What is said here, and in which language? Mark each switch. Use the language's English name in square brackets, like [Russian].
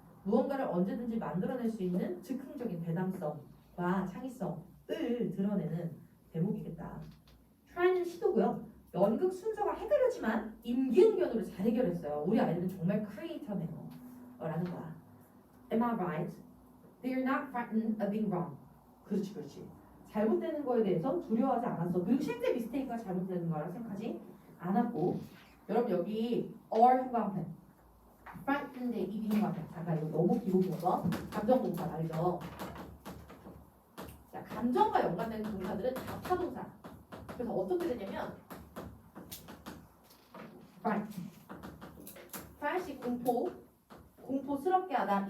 [Korean] 무언가를 언제든지 만들어낼 수 있는 즉흥적인 대담성과 창의성을 드러내는 대목이겠다. try는 시도고요. 연극 순서가 헷갈렸지만 임기응변으로 잘 해결했어요. 우리 아이들은 정말 크리에이터네요. 라는 거야. [English] Am I right? They are not frightened of being wrong. [Korean] 그렇지. 잘못되는 거에 대해서 두려워하지 않았어. 그리고 실제 미스테이크가 잘못되는 거라 생각하지 않았고. 여러분 여기 or 후반편 frightened의 이 후반편 잠깐 이거 너무 기본이어서 감정동사 말이죠. 자, 감정과 연관되는 동사들은 다 타동사. 그래서 어떻게 되냐면 fright 공포스럽게 하다.